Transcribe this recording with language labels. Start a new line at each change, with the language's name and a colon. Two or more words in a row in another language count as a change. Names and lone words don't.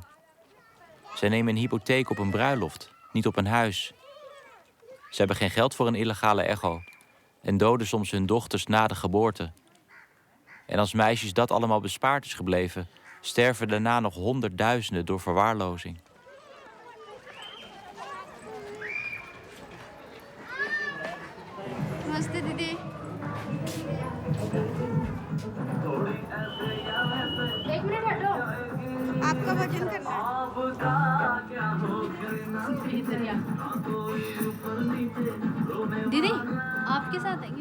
Dutch: Zij nemen een hypotheek op een bruiloft, niet op een huis. Ze hebben geen geld voor een illegale echo en doden soms hun dochters na de geboorte. En als meisjes dat allemaal bespaard is gebleven, sterven daarna nog honderdduizenden door verwaarlozing.
Hindi: नमस्ते दीदी। एक मिनट हटो, आपका वजन करना है। दीदी आपके साथ आएंगे?